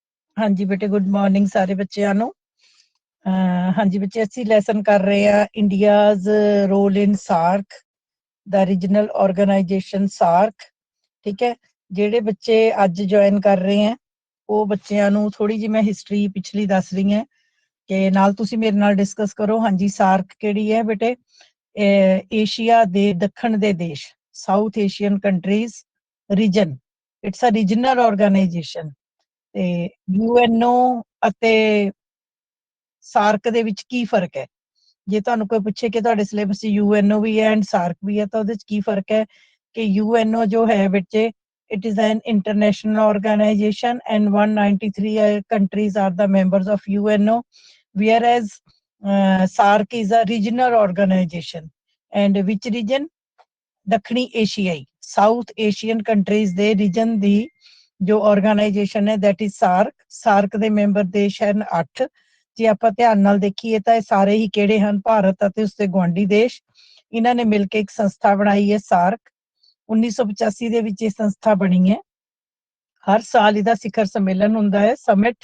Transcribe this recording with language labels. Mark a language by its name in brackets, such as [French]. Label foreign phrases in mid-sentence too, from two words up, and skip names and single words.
[Hindi] हाँ जी बेटे, [English] good morning [Hindi] सारे बच्चों ਨੂੰ। [Punjabi] हाँ जी बच्चे, ਅਸੀਂ ਲੈਸਨ ਕਰ ਰਹੇ ਆ [English] India's role in SAARC, the regional organization SAARC. [Punjabi] ਠੀਕ ਹੈ, ਜਿਹੜੇ ਬੱਚੇ ਅੱਜ ਜੁਆਇਨ ਕਰ ਰਹੇ ਆ ਉਹ ਬੱਚਿਆਂ ਨੂੰ ਥੋੜੀ ਜਿਹੀ ਮੈਂ ਹਿਸਟਰੀ ਪਿਛਲੀ ਦੱਸ ਰਹੀ ਹਾਂ ਕਿ ਨਾਲ ਤੁਸੀਂ ਮੇਰੇ ਨਾਲ ਡਿਸਕਸ ਕਰੋ। ਹਾਂਜੀ, ਸਾਰਕ ਕਿਹੜੀ ਹੈ ਬੇਟੇ? ਏਸ਼ੀਆ ਦੇ ਦੱਖਣ ਦੇ ਦੇਸ਼, [English] South Asian countries region. it's a regional organization. [Punjabi] ਤੇ ਯੂਐਨਓ ਅਤੇ ਸਾਰਕ ਦੇ ਵਿੱਚ ਕੀ ਫਰਕ ਹੈ? ਜੇ ਤੁਹਾਨੂੰ ਕੋਈ ਪੁੱਛੇ ਕਿ ਤੁਹਾਡੇ ਸਿਲੇਬਸ 'ਚ ਯੂਐਨਓ ਵੀ ਹੈ ਐਂਡ ਸਾਰਕ ਵੀ ਹੈ ਤਾਂ ਉਹਦੇ 'ਚ ਕੀ ਫਰਕ ਹੈ? ਕਿ ਯੂਐਨਓ ਜੋ ਹੈ ਬੱਚੇ, [English] it is an international organization and 193 countries are the members of UNO, whereas SARC is a regional organization. And which region? [Punjabi] ਦੱਖਣੀ ਏਸ਼ੀਆਈ, [English] South Asian countries [Punjabi] ਦੇ ਰੀਜਨ ਦੀ ਜੋ ਆਰਗੇਨਾਈਜੇਸ਼ਨ ਹੈ [English] that is SARC। [Punjabi] ਸਾਰਕ ਦੇ ਮੈਂਬਰ ਦੇਸ਼ ਹਨ 8। ਜੇ ਆਪਾਂ ਧਿਆਨ ਨਾਲ ਦੇਖੀਏ ਤਾਂ ਇਹ ਸਾਰੇ ਹੀ ਕਿਹੜੇ ਹਨ? ਭਾਰਤ ਅਤੇ ਉਸਦੇ ਗੁਆਂਢੀ ਦੇਸ਼। ਇਹਨਾਂ ਨੇ ਮਿਲ ਕੇ ਇੱਕ ਸੰਸਥਾ ਬਣਾਈ ਹੈ ਸਾਰਕ। 1985 ਦੇ ਵਿੱਚ ਇਹ ਸੰਸਥਾ ਬਣੀ ਹੈ। ਹਰ ਸਾਲ ਇਹਦਾ ਸਿਖਰ ਸੰਮੇਲਨ ਹੁੰਦਾ ਹੈ, ਸਮਿਟ।